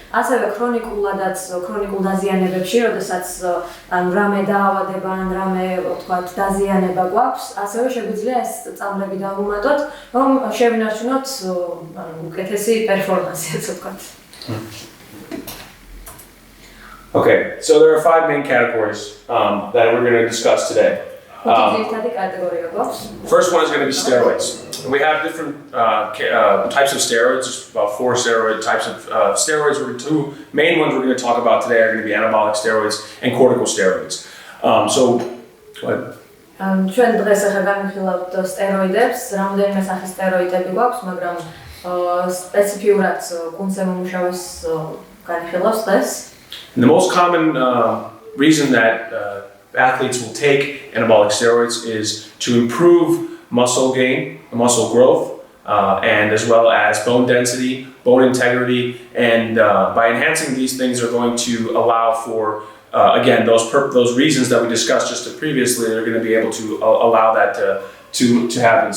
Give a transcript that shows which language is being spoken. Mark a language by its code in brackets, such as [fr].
[ka] ასევე ქრონიკულ დაზიანებებში, როდესაც ანუ რამე დაავადება ან რამე ვთქვათ დაზიანება გვაქვს, ასევე შეგვიძლია ეს წამლები დავუმატოთ, რომ შევინარჩუნოთ უკეთესი პერფორმანსი, ასე ვთქვათ. [en] Okay, so there are 5 main categories that we're going to discuss today. First one is going to be steroids. We have different types of steroids, about 4 types of steroids. Two main ones we're going to talk about today are going to be anabolic steroids and corticosteroids. So, go ahead. [ka] ჩვენ დღეს ახლა განვიხილავთ სტეროიდებს, რამდენიმე სახის სტეროიდები გვაქვს, მაგრამ სპეციფიურად კუნძზე მომუშავეს განვიხილავს დღეს. [en] And the most common reason that athletes will take anabolic steroids is to improve muscle gain, muscle growth, and as well as bone density, bone integrity, and by enhancing these things are going to allow for, again, those reasons that we discussed just previously, they're going to be able to allow that to happen.